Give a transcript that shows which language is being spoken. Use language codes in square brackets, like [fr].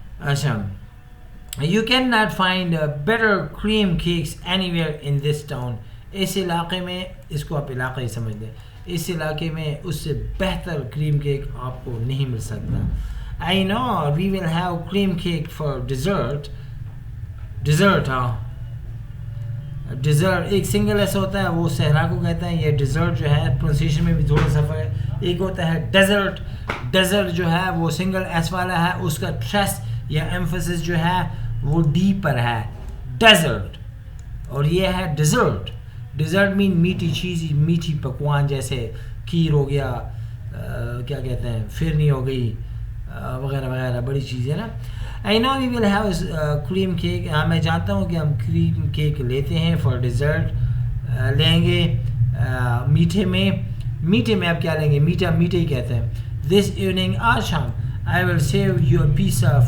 [en] اچھا, You cannot find better cream cakes anywhere in this town. [ur] اس علاقے میں, اس کو آپ علاقہ ہی سمجھ لیں, اس علاقے میں اس سے بہتر کریم کیک آپ کو نہیں مل سکتا. [en] I know we will have cream cake for dessert. [ur] ہاں, ڈیزرٹ ایک سنگل ایسا ہوتا ہے, وہ صحرا کو کہتے ہیں. یہ ڈیزرٹ جو ہے پرونسیشن میں بھی تھوڑا سا فرق ہے. ایک ہوتا ہے ڈیزرٹ جو ہے وہ سنگل ایس والا ہے, اس کا ٹریس یا ایمفسس جو ہے وہ ڈی پر ہے, ڈیزرٹ. اور یہ ہے ڈیزرٹ. ڈیزرٹ مین میٹھی چیزی, میٹھی پکوان, جیسے کھیر ہو گیا, کیا کہتے ہیں فرنی ہو گئی وغیرہ وغیرہ, بڑی چیزیں نا. [en] I know we will have cream cake. [ur] ہاں میں جانتا ہوں کہ ہم کریم کیک لیتے ہیں فار ڈیزرٹ, لیں گے میٹھے میں. میٹھے میں آپ کیا لیں گے, میٹھا میٹھے ہی کہتے ہیں. [en] This evening, [ur] آج شام, [en] I will save you a piece.